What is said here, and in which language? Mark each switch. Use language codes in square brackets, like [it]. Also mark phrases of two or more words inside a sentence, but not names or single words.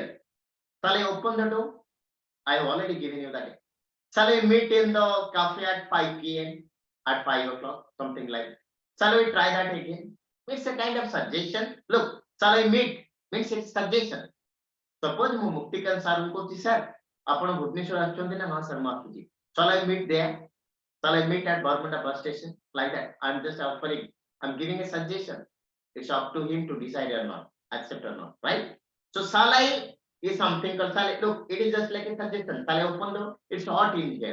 [en] Shall I open the door? I have already given you that. Shall I meet in the cafe at 5 p.m. at 5 o'clock, something like that? Shall we try that again? It's a kind of suggestion. Look, shall I meet means it's suggestion. [or] Suppose ମୁଁ ମୁକ୍ତିକାନ୍ତ ସାର୍ କହୁଛି sir, ଆପଣ ଭୁବନେଶ୍ୱର ଆସୁଛନ୍ତି ନା? ହଁ sir, ମୁଁ ଆସୁଛି. [en] Shall I meet there? Shall I meet at Barmunda bus station? Like that. I'm just offering. I'm giving a suggestion. It's up to him to decide or not, accept or not, right? So shall I is something called shall I. Look, it is just like a suggestion. Shall I open the door? It's hot in here.